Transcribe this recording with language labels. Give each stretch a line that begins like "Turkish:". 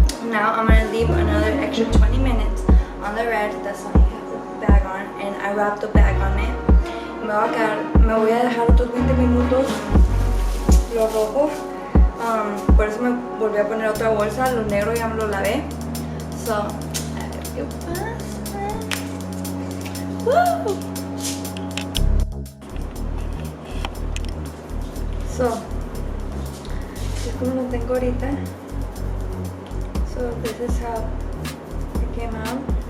English: Now I'm gonna leave another extra 20 minutes on the red. That's why I have the bag on, and I wrapped the bag on it.
Spanish: Me voy a dejar otros 20 minutos lo rojo. Por eso me volví a poner otra bolsa. Lo negro ya me lo lavé. So, a ver qué pasa. Woo! So, es como lo tengo ahorita.
English: So this is how it came out.